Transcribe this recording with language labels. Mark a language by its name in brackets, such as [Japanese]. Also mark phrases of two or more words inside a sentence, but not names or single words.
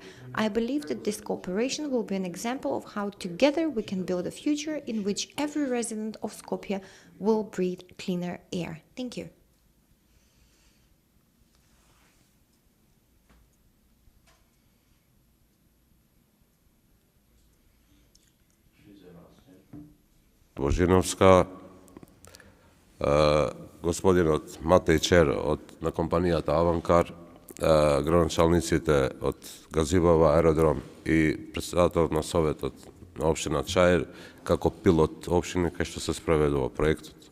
[English] I believe that this cooperation will be an example of how together we can build a future in which every resident of Skopje will breathe cleaner air. Thank you. [Macedonian] Božinovska, господинот Матеј Чер на компанијата Аванкар, градоначалниците од Газибава Аеродром и председателот на советот на општина Чаир како пилот општини кај што се спроведува проектот.